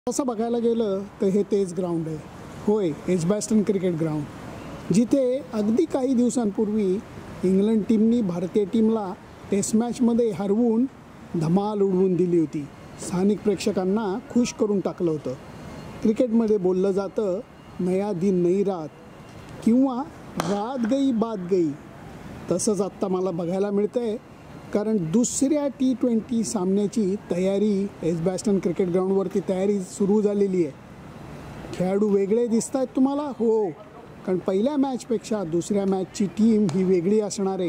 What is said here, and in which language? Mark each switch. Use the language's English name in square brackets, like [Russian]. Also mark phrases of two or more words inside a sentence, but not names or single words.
[Marathi] असं बघायला गेलं तर हे तेच ग्राउंड आहे. होय, एजबॅस्टन क्रिकेट ग्राउंड, जिथे अगदी काही दिवसांपूर्वी इंग्लंड टीमनी भारतीय टीमला टेस्ट मॅचमध्ये हरवून धमाल उडवून दिली होती. स्थानिक प्रेक्षकांना खुश करून टाकलं होतं. क्रिकेटमध्ये बोललं जातं, [Hindi] नया दिन नई रात किंवा रात गई बात गई. [Marathi] तसंच आत्ता मला बघायला मिळतं आहे, कारण दुसऱ्या T20 सामन्याची तयारी एजबॅस्टन क्रिकेट ग्राउंडवरती तयारी सुरू झालेली आहे. खेळाडू वेगळे दिसत आहेत तुम्हाला? हो, कारण पहिल्या मॅचपेक्षा दुसऱ्या मॅचची टीम ही वेगळी असणार आहे.